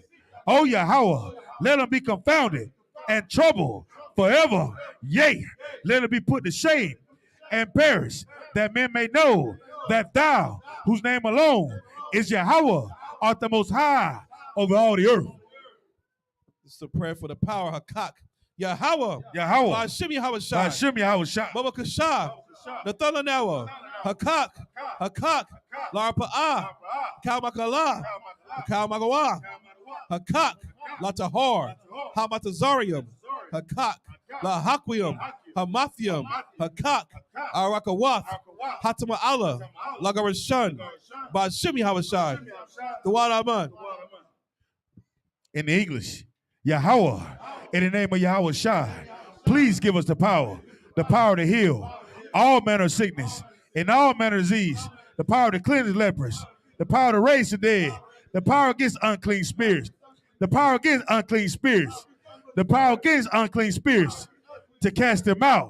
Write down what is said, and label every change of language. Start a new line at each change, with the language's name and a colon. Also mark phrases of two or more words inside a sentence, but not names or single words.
English: O Yahweh, let them be confounded and troubled forever. Yea, let them be put to shame and perish, that men may know that thou, whose name alone is Yahweh, art the most high over all the earth. This is a prayer for the power, Hakak. Yahweh. Yahweh. Ba'ashim Yahweh Shai. Ba'ashim Yahweh Shai. Baba Kasha. Nathanawa. Hakak. Hakak. Larpa'ah. Kalmakala. Kalmagawa. Hakak. Latahar. Hamatazarium. Hakak. Lahakwium. Hamathium. Hakak. Arakawath. Hatama'ala. Lagarashun. Ba'ashim Yahweh Shai. The Wadaman. In the English, Yahweh, in the name of Yahweh Shai, please give us the power to heal all manner of sickness and all manner of disease, the power to cleanse lepers, the power to raise the dead, the power against unclean spirits, the power against unclean spirits, the power against unclean spirits, to cast them out.